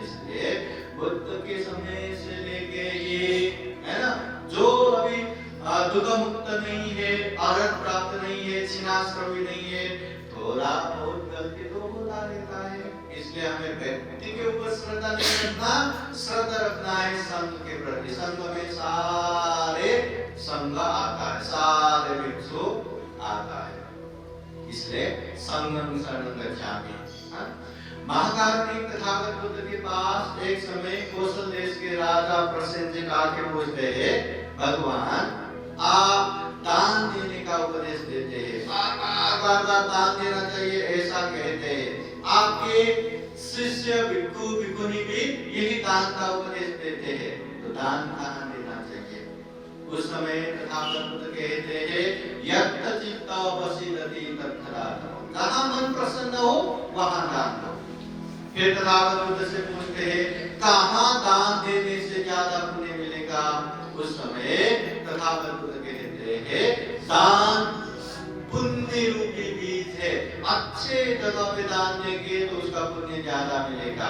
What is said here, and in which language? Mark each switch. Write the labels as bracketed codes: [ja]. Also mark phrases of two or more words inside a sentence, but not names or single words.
[hi] इसलिए बुद्ध के समय से लेके ये है ना, जो अभी दुख मुक्त नहीं है, अर्हत प्राप्त नहीं है, छिन्नाश्रवी नहीं है, थोड़ा बहुत गलती तो होता रहता है। इसलिए हमें व्यक्ति के ऊपर श्रद्धा नहीं रखना, श्रद्धा रखना है संघ के प्रति। संघ में सारे संघ आता है, सारे भिक्षु आता है। [pi] इसलिए संघं शरणं गच्छामि। [hi] महाकारुणिक तथागत बुद्ध के पास एक समय कौशल देश के राजा प्रसेनजित आके पूछते हैं, भगवान आप दान देने का उपदेश देते हैं, बार बार दान देना चाहिए ऐसा कहते हैं। आपके शिष्य भिक्षु भिक्षुनी भी यही दान का उपदेश देते हैं, तो दान कहाँ देना चाहिए? उस समय तथागत बुद्ध कहते हैं, [sa] यत्र चित्त वसिदति तत्र दानम्, [hi] जहाँ मन प्रसन्न हो वहाँ दान दो। फिर तथागत बुद्ध से पूछते हैं, कहाँ दान देने से ज्यादा पुण्य मिलेगा? उस समय तथागत बुद्ध कहते हैं, दान पुण्य रूपी बीज है, अच्छे जगह पे दान देंगे तो उसका पुण्य ज्यादा मिलेगा।